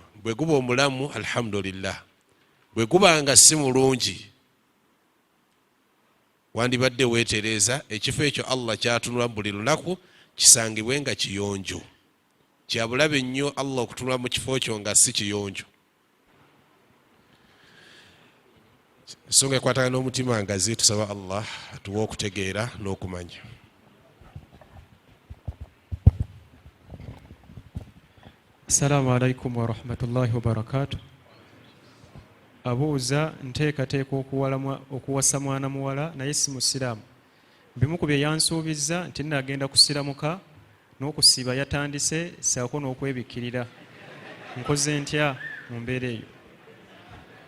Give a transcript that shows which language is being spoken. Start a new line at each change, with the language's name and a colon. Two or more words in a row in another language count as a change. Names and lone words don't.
Ganda: Bwe guba omulamu, alhamdulillah. Bwe gubanga si mulungi, wandibadde weetereeza ekifo ekyo Allah kyatunula buli lunaku kisangibwe nga kiyonjo. Kyabulabe nnyo Allah okutunula mu kifo kyo nga si kiyonjo. Ensonga ekwatagana n'omutima ngazi, tusaba Allah atuwe okutegeera n'okumanya.
Arabic: السلام عليكم ورحمة الله وبركاته.
Ganda: Abuuza, nteekateeka okuwasa mwana muwala naye si musiraamu. Bimu ku bye yansuubizza nti nagenda kusiramuka n'okusiiba yatandise saako n'okwebikkirira. Nkoze ntya mu mbeera eyo?